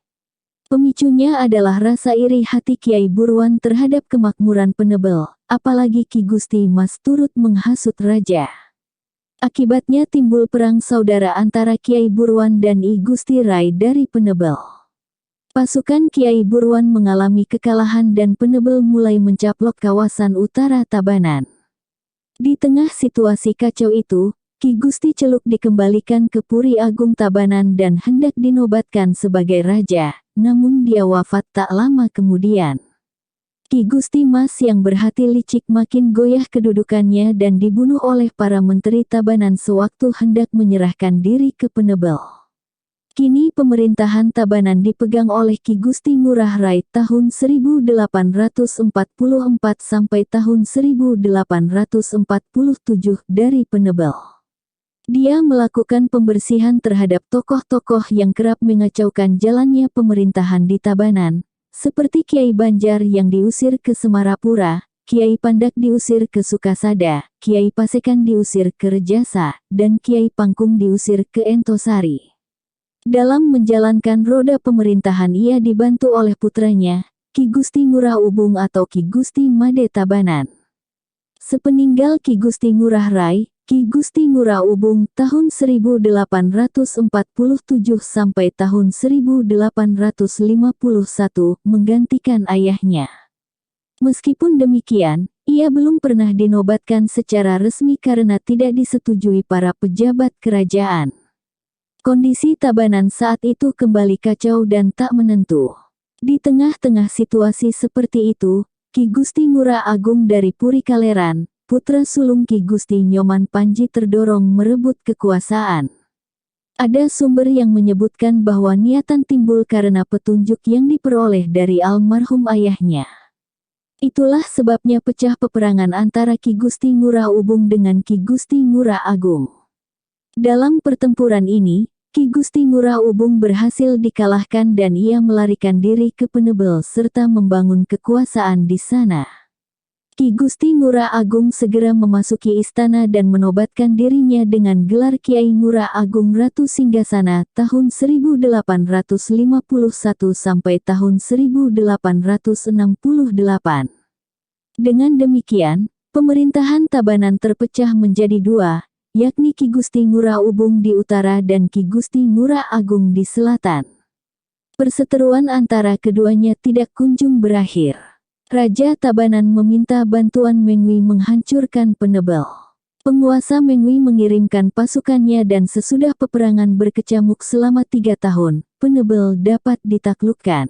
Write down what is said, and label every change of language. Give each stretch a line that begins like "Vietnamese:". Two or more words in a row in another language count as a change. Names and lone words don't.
Indonesian: Pemicunya adalah rasa iri hati Kiai Buruan terhadap kemakmuran Penebel, apalagi Ki Gusti Mas turut menghasut raja. Akibatnya timbul perang saudara antara Kiai Buruan dan I Gusti Rai dari Penebel. Pasukan Kiai Buruan mengalami kekalahan dan Penebel mulai mencaplok kawasan utara Tabanan. Di tengah situasi kacau itu, Ki Gusti Celuk dikembalikan ke Puri Agung Tabanan dan hendak dinobatkan sebagai raja, namun dia wafat tak lama kemudian. Ki Gusti Mas yang berhati licik makin goyah kedudukannya dan dibunuh oleh para menteri Tabanan sewaktu hendak menyerahkan diri ke Penebel. Kini pemerintahan Tabanan dipegang oleh Ki Gusti Ngurah Rai tahun 1844 sampai tahun 1847 dari Penebel. Dia melakukan pembersihan terhadap tokoh-tokoh yang kerap mengacaukan jalannya pemerintahan di Tabanan, seperti Kiai Banjar yang diusir ke Semarapura, Kiai Pandak diusir ke Sukasada, Kiai Pasekan diusir ke Rejasa, dan Kiai Pangkung diusir ke Entosari. Dalam menjalankan roda pemerintahan ia dibantu oleh putranya, Ki Gusti Ngurah Ubung atau Ki Gusti Made Tabanan. Sepeninggal Ki Gusti Ngurah Rai, Ki Gusti Ngurah Ubung tahun 1847 sampai tahun 1851 menggantikan ayahnya. Meskipun demikian, ia belum pernah dinobatkan secara resmi karena tidak disetujui para pejabat kerajaan. Kondisi Tabanan saat itu kembali kacau dan tak menentu. Di tengah-tengah situasi seperti itu, Ki Gusti Ngurah Agung dari Puri Kaleran, putra sulung Ki Gusti Nyoman Panji terdorong merebut kekuasaan. Ada sumber yang menyebutkan bahwa niatan timbul karena petunjuk yang diperoleh dari almarhum ayahnya. Itulah sebabnya pecah peperangan antara Ki Gusti Ngurah Ubung dengan Ki Gusti Ngurah Agung. Dalam pertempuran ini, Ki Gusti Ngurah Ubung berhasil dikalahkan dan ia melarikan diri ke Penebel serta membangun kekuasaan di sana. Ki Gusti Ngurah Agung segera memasuki istana dan menobatkan dirinya dengan gelar Kiai Ngurah Agung Ratu Singgasana tahun 1851 sampai tahun 1868. Dengan demikian, pemerintahan Tabanan terpecah menjadi dua, yakni Ki Gusti Ngurah Ubung di utara dan Ki Gusti Ngurah Agung di selatan. Perseteruan antara keduanya tidak kunjung berakhir. Raja Tabanan meminta bantuan Mengwi menghancurkan Penebel. Penguasa Mengwi mengirimkan pasukannya dan sesudah peperangan berkecamuk selama 3 tahun, Penebel dapat ditaklukkan.